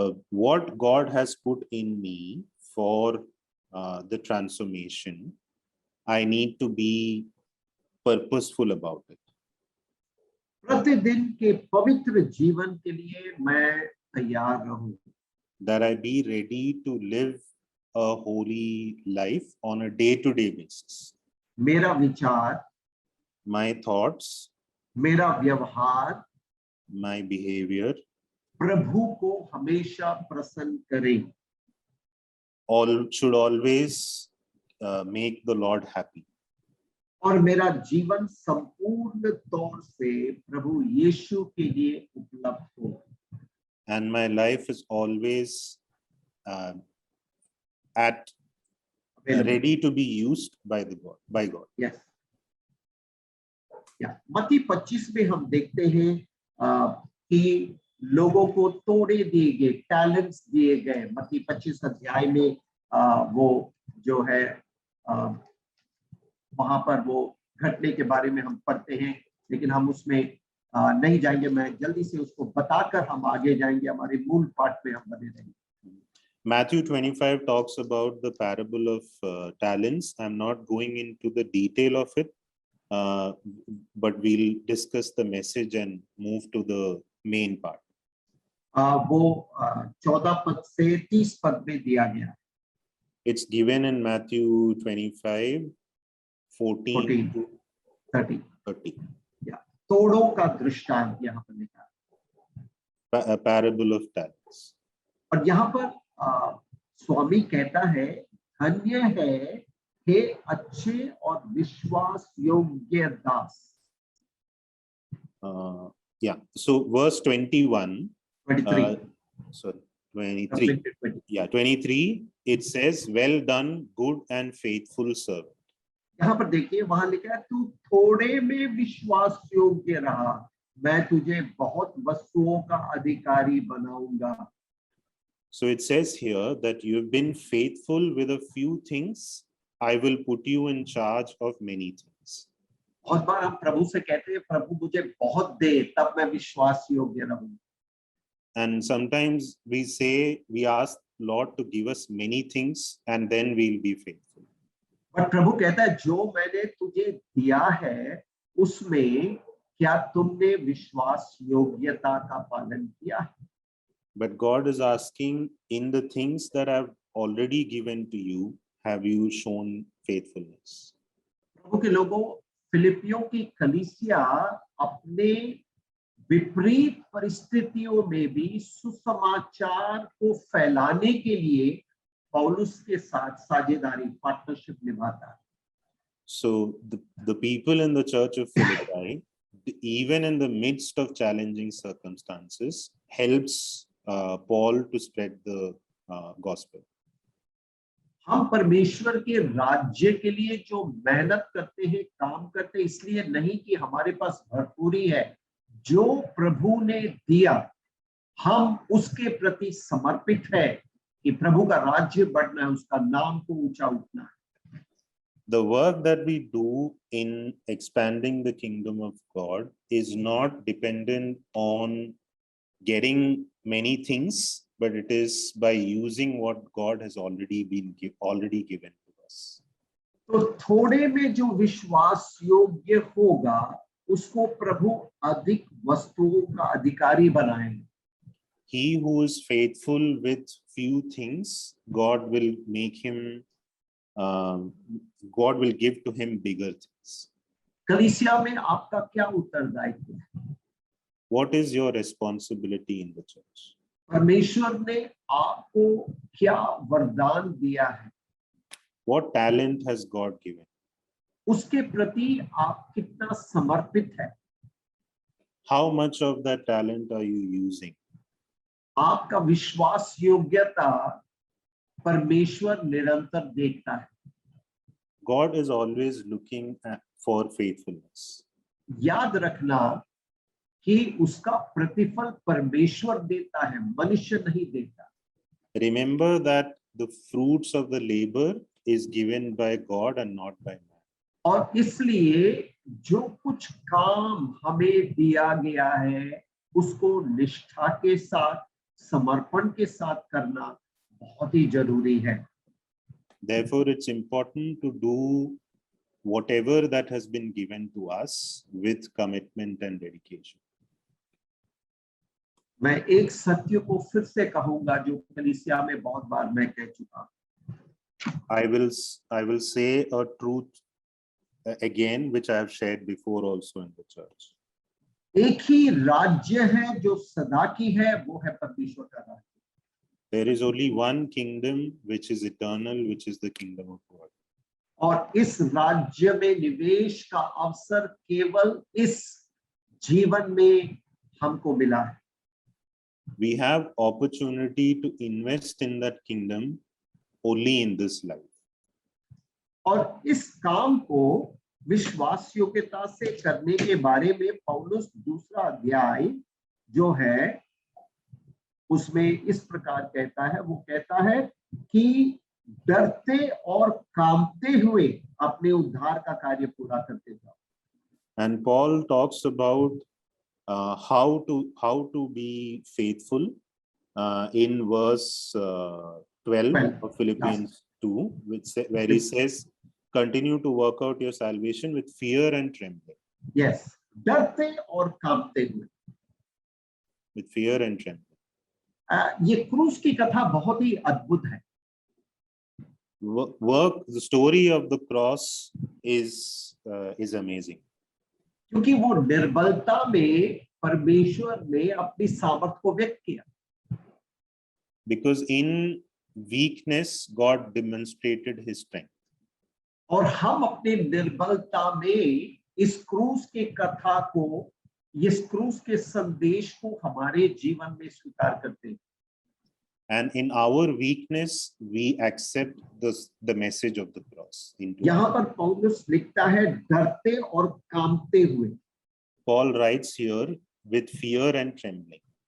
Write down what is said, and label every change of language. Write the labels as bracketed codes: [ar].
[en] what God has put in me for the transformation, I need to be purposeful about it. [hi] प्रतिदिन के पवित्र जीवन के लिए मैं तैयार रहूं, [en] That I be ready to live a holy life on a day-to-day basis. [hi] मेरा विचार, [en] My thoughts, [hi] मेरा व्यवहार [en] my behavior [hi] प्रभु को हमेशा प्रसन्न करे, [en] all should always make the Lord happy. [hi] और मेरा जीवन संपूर्ण तौर से प्रभु यीशु के लिए उपलब्ध हो. [en] And my life is always ready to be used by God. Yes. Yeah. [hi] मत्ती 25 में हम देखते हैं कि लोगों को तोड़े दिए गए, टैलेंट्स दिए गए. मत्ती 25 अध्याय में वो जो है वहां पर वो घटने के बारे में हम पढ़ते हैं, लेकिन हम उसमें नहीं जाएंगे. मैं जल्दी से उसको बताकर हम आगे जाएंगे, हमारे मूल पाठ में हम बने रहेंगे. [en] Matthew 25 talks about the parable of talents. I'm not going into the detail of it, but we'll discuss the message and move to the main part. [hi] वो 14 पद से 30 पद में दिया गया. [en] It's given in Matthew 25, 14 to 30. Yeah. [hi] तोड़ों का दृष्टांत यहाँ पर लिखा है. [en] A parable of talents. [hi] और यहाँ पर स्वामी कहता है, धन्य है हे अच्छे और विश्वास योग्य दास. [en] Yeah, so verse 21, 23. sorry, 23. Yeah, 23, it says, well done, good and faithful servant. [hi] यहाँ पर देखिए, वहां लिखा है, तू थोड़े में विश्वास योग्य रहा, मैं तुझे बहुत वस्तुओं का अधिकारी बनाऊंगा. [en] So it says here that you have been faithful with a few things, I will put you in charge of many things. [hi] बहुत बार हम प्रभु से कहते हैं, प्रभु मुझे बहुत दे तब मैं विश्वास योग्य रहूं. [en] And sometimes we ask Lord to give us many things and then we'll be faithful. [hi] पर प्रभु कहता है, जो मैंने तुझे दिया है उसमें क्या तुमने विश्वास योग्यता का पालन किया है? [en] But God is asking, in the things that I've already given to you, have you shown faithfulness? [hi] प्रभु के लोगों, फिलिपियों की कलीसिया अपने विपरीत परिस्थितियों में भी सुसमाचार को फैलाने के लिए पौलुस के साथ साझेदारी, पार्टनरशिप निभाता है. [en] So the people in the church of Philippi, even in the midst of challenging circumstances, helps Paul to spread the gospel. [hi] हम परमेश्वर के राज्य के लिए जो मेहनत करते हैं, काम करते हैं, इसलिए नहीं कि हमारे पास भरपूरी है. जो प्रभु ने दिया हम उसके प्रति समर्पित है कि प्रभु का राज्य बढ़ना है, उसका नाम को ऊंचा उठना है. [en] The work that we do in expanding the kingdom of God is not dependent on getting many things, but it is by using what God has already given to us. [hi] तो थोड़े में जो विश्वास योग्य होगा उसको प्रभु अधिक वस्तुओं का अधिकारी बनाएंगे. [en] He who is faithful with few things, God will make him, God will give to him bigger things. [hi] कलीसिया में आपका क्या उत्तरदायित्व है? [en] What is your responsibility in the church? [hi] परमेश्वर ने आपको क्या वरदान दिया है? [en] What talent has God given? [hi] उसके प्रति आप कितना समर्पित है? [en] How much of that talent are you using? [hi] आपका विश्वास योग्यता परमेश्वर निरंतर देखता है. [en] God is always looking for faithfulness. [hi] याद रखना कि उसका प्रतिफल परमेश्वर देता है, मनुष्य नहीं देता. [en] Remember that the fruits of the labor is given by God and not by man. [hi] और इसलिए जो कुछ काम हमें दिया गया है उसको निष्ठा के साथ, समर्पण के साथ करना बहुत ही जरूरी है। [en] Therefore, it's important to do whatever that has been given to us with commitment and dedication. [hi] मैं एक सत्य को फिर से कहूंगा जो कलीसिया में बहुत बार मैं कह चुका हूं। [en] I will say a truth again, which I have shared before also in the church. [hi] एक ही राज्य है जो सदा की है, वो है परमेश्वर का राज्य। [en] There is only one kingdom which is eternal, which is the kingdom of God. [hi] और इस राज्य में निवेश का अवसर केवल इस जीवन में हमको मिला है। [en] We have opportunity to invest in that kingdom only in this life. [hi] और इस काम को विश्वास योग्यता से करने के बारे में पौलुस दूसरा अध्याय जो है उसमें इस प्रकार कहता है, वो कहता है कि डरते और कांपते हुए अपने उद्धार का कार्य पूरा करते जाओ। [en] And Paul talks about how to be faithful in verse 12 of Philippians 2, where he says, continue to work out your salvation with fear and trembling. [hi] Yes, डरते और कांपते हुए। [en] With fear and trembling. [hi] ये क्रूस की कथा बहुत ही अद्भुत है। [en] The story of the cross is amazing. [hi] क्योंकि वो निर्बलता में परमेश्वर ने अपनी सामर्थ को व्यक्त किया। [en] Because in weakness God demonstrated his strength. [hi] और हम अपने निर्बलता में इस क्रूस के कथा को, इस क्रूस के संदेश को हमारे जीवन में स्वीकार करते हैं। [en] And in our weakness we accept the message of the cross. [hi] यहाँ पर पौलुस लिखता है डरते और कांपते हुए। [en] Paul writes here with fear and trembling.